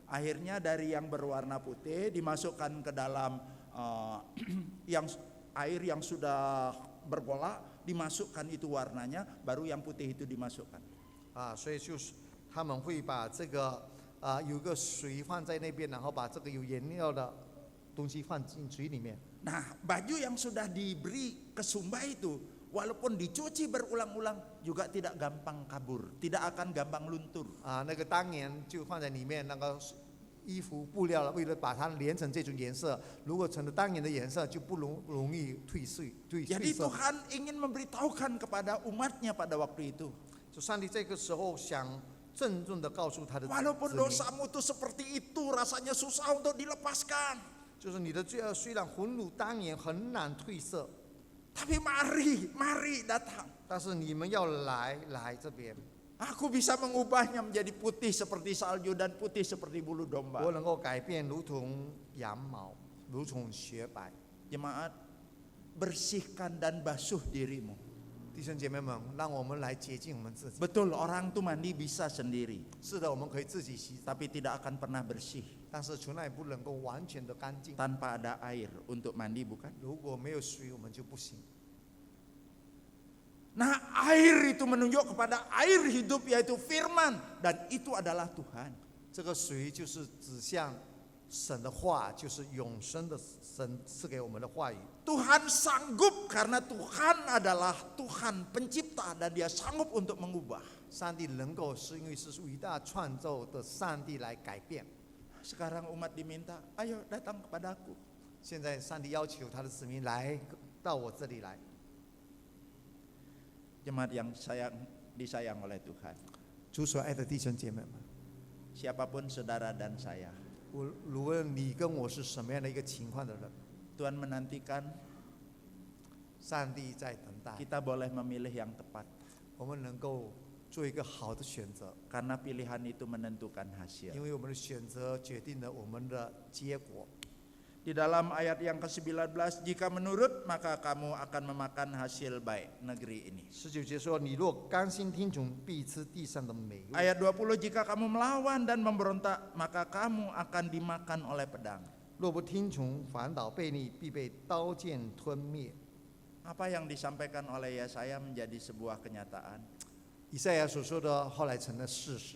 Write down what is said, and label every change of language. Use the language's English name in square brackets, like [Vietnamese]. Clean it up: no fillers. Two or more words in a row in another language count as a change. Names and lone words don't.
[Indonesian] Akhirnya dari yang berwarna putih dimasukkan ke dalam yang air yang sudah bergolak, dimasukkan itu warnanya, baru yang putih itu dimasukkan. [Chinese] 所以就是他们会把这个有个水放在那边，然后把这个有颜料的东西放进水里面。 [Indonesian] Nah, baju yang sudah diberi kesumba itu, walaupun dicuci berulang-ulang juga tidak gampang kabur, tidak akan gampang luntur. [Chinese] 那个当年就放在里面，那个衣服布料为了把它连成这种颜色，如果成了当年的颜色，就不容易褪色。 [Indonesian] Jadi Tuhan ingin memberitahukan kepada umatnya pada waktu itu. [Chinese] 就上帝这个时候想郑重地告诉他的子 [Indonesian] Walaupun [Chinese] 民， [Indonesian] dosamu itu seperti itu, rasanya susah untuk dilepaskan. [Chinese] 就是你的罪恶虽然混入当年很难褪色， [Indonesian] Tapi mari datang. [Chinese] 但是你们要来这边， [Indonesian] Aku bisa mengubahnya menjadi putih seperti salju dan putih seperti bulu [Chinese] 我 [Indonesian] domba. [Chinese] 能够改变如同羊毛，如同雪白。 [Indonesian] Jemaat, bersihkan dan basuh dirimu. [Chinese] 弟兄姐妹们，让我们来洁净我们自己。 [Indonesian] Betul, orang tuh mandi bisa sendiri, [Chinese] 是的，我们可以自己洗澡， [Indonesian] tapi tidak akan pernah bersih [Chinese] 但是从来不能够完全的干净。 [Indonesian] tanpa ada air untuk mandi, bukan? [Chinese] 如果没有水，我们就不行。 [Indonesian] Nah, air itu menunjuk kepada air hidup, yaitu firman, dan itu adalah Tuhan. [Chinese] 这个水就是指向神的话，就是永生的神赐给我们的话语。 [Indonesian] Tuhan sanggup karena Tuhan adalah Tuhan pencipta dan Dia sanggup untuk mengubah. [Chinese] 上帝能够是因为是伟大创造的上帝来改变。 [Indonesian] Sekarang umat diminta, ayo datang kepadaku. [Chinese] 现在上帝要求他的子民来到我这里来。 [Indonesian] Jemaat yang disayang oleh Tuhan. [Chinese] 主所爱的弟兄姐妹们， [Indonesian] Siapapun saudara dan saya, [Chinese] 无论你跟我是什么样的一个情况的人， [Indonesian] Tuhan menantikan [Chinese] 上帝在等待， [Indonesian] kita boleh memilih yang tepat. [Chinese] 我们能够做一个好的选择， [Indonesian] Karena pilihan itu menentukan hasil. [Chinese] 因为我们的选择决定了我们的结果。 [Indonesian] Di Di dalam ayat yang ke-19, jika menurut maka kamu akan memakan hasil baik negeri ini. [Chinese] 19 节说：“你若甘心听从，必吃地上的美物。” [Indonesian] Ayat 20, jika kamu melawan dan memberontak maka kamu akan dimakan oleh pedang. [Chinese] 若不听从，反倒悖逆，必被刀剑吞灭。 [Indonesian] Apa yang disampaikan oleh Yesaya menjadi sebuah kenyataan. [Chinese] 以赛亚所说的后来成了事实。